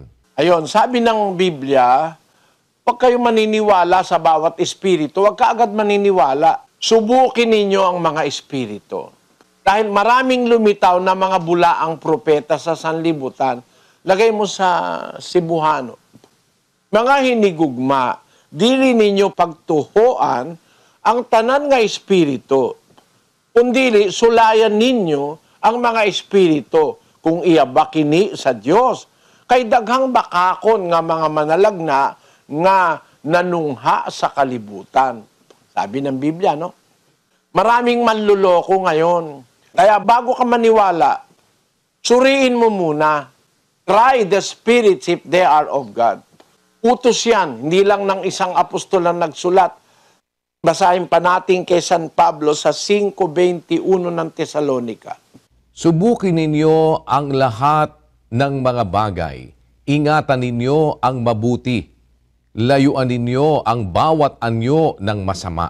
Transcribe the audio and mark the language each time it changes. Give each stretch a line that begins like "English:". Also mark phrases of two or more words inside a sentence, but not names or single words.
Filipino: Ayon, sabi ng Biblia, huwag kayong maniniwala sa bawat espiritu, huwag ka agad maniniwala. Subukin ninyo ang mga espiritu. Dahil maraming lumitaw na mga bulaang propeta sa sanlibutan, lagay mo sa Cebuano.
Cebuano: Mga hinigugma, dili ninyo pagtuhoan ang tanan nga espiritu, kundi sulayan ninyo ang mga espiritu kung iya bakini sa Dios. Kay daghang bakakon nga mga manalagna nga nanungha sa kalibutan.
Filipino: Sabi ng Biblia, no? Maraming manluloko ngayon. Kaya bago ka maniwala, suriin mo muna.
English: Try the spirits if they are of God.
Filipino: Utos yan, hindi lang ng isang apostol na nagsulat. Basahin pa natin kay San Pablo sa 5:21 ng Tesalonica. Subukin ninyo ang lahat ng mga bagay. Ingatan ninyo ang mabuti. Layuan ninyo ang bawat anyo ng masama.